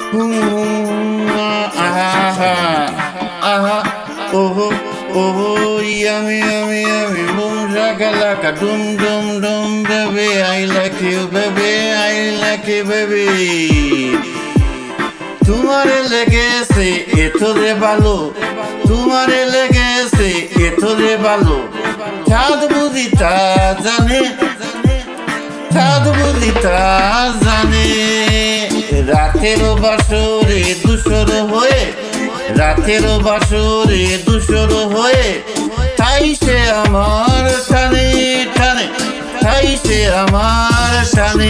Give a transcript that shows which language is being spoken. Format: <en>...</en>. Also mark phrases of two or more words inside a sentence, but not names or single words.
<en>Aha, aha, oh, oh, yummy, yummy, yummy, boom, shakalaka, dum, dum, dum, baby, I like you, baby, I like you, baby.</en> <bn>তোমারে লেগেছে এতো রে ভালো, তোমারে লেগেছে এতো রে ভালো, চাঁদ বুঝি তা জানে, চাঁদ বুঝি তা জানে। রাতের বাসরে দুশোর হয়ে, রাতের বাসরে দুশোর হয়ে, তাই সে আমার টানে টানে, তাই সে আমার টানে।</bn>